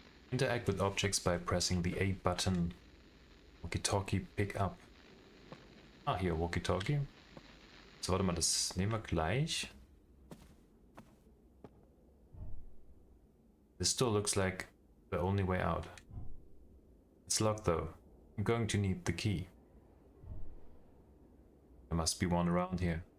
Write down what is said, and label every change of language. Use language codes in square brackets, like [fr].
[en] Interact with objects by pressing the A button. Walkie-talkie pick up. [de] Ah, hier, [en] Walkie-talkie. [de] So, warte mal, das nehmen wir gleich. [en] This door looks like the only way out. It's locked though. I'm going to need the key. There must be one around here.